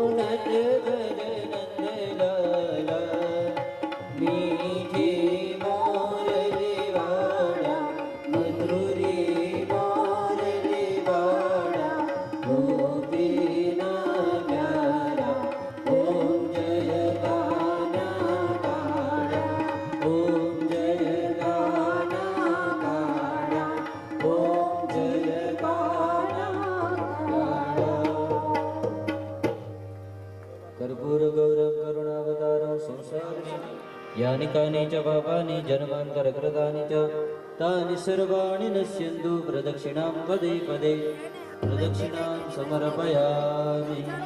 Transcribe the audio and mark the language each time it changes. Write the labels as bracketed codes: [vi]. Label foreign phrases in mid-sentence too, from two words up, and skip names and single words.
[gu] નટ ભર નંદલાલા મીઠી મોરલી વાળા મધુરી મોરલી વાળા ગોપીના પ્યારા ઓમ જય કાના કાળા ઓમ જય કાના કાળા ઓમ જય કાના [sa] કાળા कर्पूर गौरव करुणावतारं संसारिणि यानि कानि च पापानि जन्मान्तरकृतानि च तानि सर्वाणि नश्यन्तु प्रदक्षिणां पदे पदे प्रदक्षिणां समर्पयामि